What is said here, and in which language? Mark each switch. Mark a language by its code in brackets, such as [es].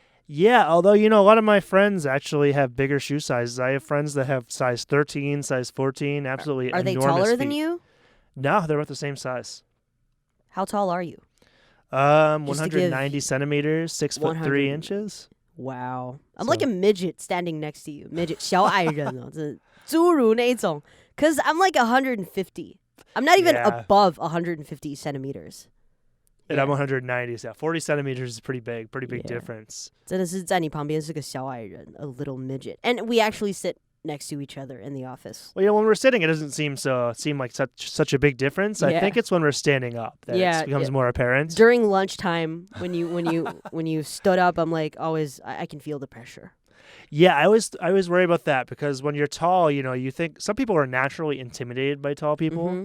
[en] Yeah, although, a lot of my friends actually have bigger shoe sizes. I have friends that have size 13, size 14, absolutely Are they enormous taller feet. than you? No, they're about the same size. How tall are you? 190 centimeters, 6'3" inches. Wow. I'm like a midget standing next to you. [zh] Midget, 小矮人哦，这侏儒那一种. [en] Because I'm like 150. I'm not even above 150 centimeters. And I'm 190, so 40 centimeters is pretty big difference. [zh] 真的是在你旁边是个小矮人, [en] a little midget. And we actually sit next to each other in the office. Well, when we're sitting, it doesn't seem like such a big difference. I think it's when we're standing up that it becomes more apparent. During lunchtime, when you stood up, I'm like always I can feel the pressure. Yeah, I always worry about that because when you're tall, you think some people are naturally intimidated by tall people.